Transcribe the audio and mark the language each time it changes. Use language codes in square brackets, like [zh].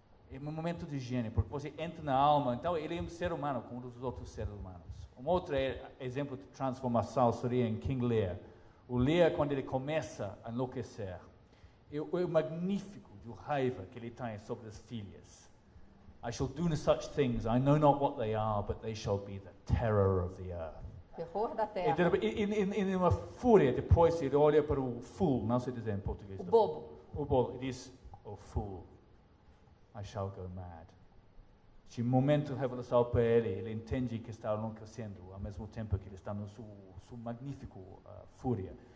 [pt] É um momento de gênio, porque você entra na alma, então ele é um ser humano como os outros seres humanos. Um outro exemplo de transformação seria em King Lear. O Lear, quando ele começa a enlouquecer, é magnífico de raiva que ele tem sobre as filhas. [en] I shall do such things, I know not what they are, but they shall be the terror of the earth. [pt] Terror da terra. E uma fúria, depois ele olha para o fool, não sei dizer em português. O bobo. O bobo, ele diz, [en] oh fool, I shall go mad. [pt] De momento de revelação para ele entende que está enlouquecendo, ao mesmo tempo que ele está no seu magnífico fúria.